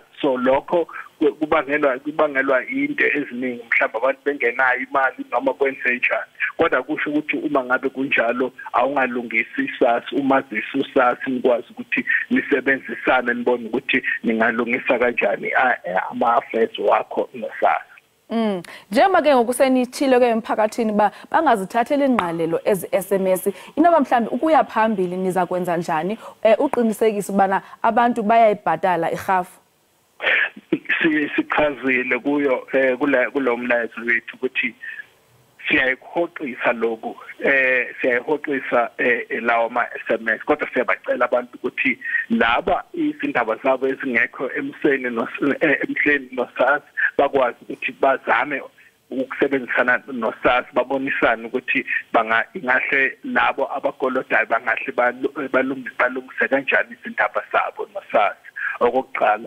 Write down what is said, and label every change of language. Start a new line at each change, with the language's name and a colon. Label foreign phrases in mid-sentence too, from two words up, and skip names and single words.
Zulu: So lokho kubangelwa into eziningi mhlawumbe abantu bengenayo imali noma kwenze njani, kodwa kusho ukuthi uma ngabe kunjalo awungalungisi isasi umazisi usasi nikwazi ukuthi nisebenzisane nibone ukuthi ningalungisa kanjani ama-affairs wakho nosasi.
Xhosa: Njengoba ke ngokusenithile ke emphakathini bangazithathela ingqalelo ezi-SMS, inoba mhlambi ukuya phambili niza kwenza njani uqinisekisa ubana abantu bayayibhatala irhafu?
Zulu: Sichazile kuyo kulo mlayezo wethu ukuthi siyayihoqisa lokhu siyayihoqisa lawo ma-SMS kodwa siyabacela abantu ukuthi laba izindaba zabo ezingekho emhleni nosasi bakwazi ukuthi bazame ukusebenzisana nosasi babonisane ukuthi ingahle labo abakolodayo bangahle balungise kanjani izindaba zabo nosasi okokuqala.